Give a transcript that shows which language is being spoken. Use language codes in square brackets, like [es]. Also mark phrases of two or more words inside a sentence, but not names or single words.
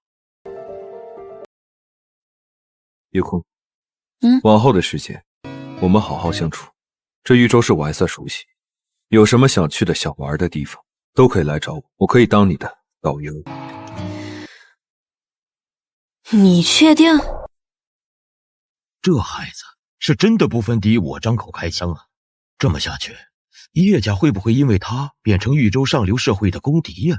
[zh] 叶空，往后的时间，我们好好相处。这豫州市我还算熟悉，有什么想去的、想玩的地方，都可以来找我，我可以当你的导游。你確定？這孩子是真的不分敵我張口開槍啊！這麼下去，葉家會不會因為他變成豫州上流社會的公敵呀？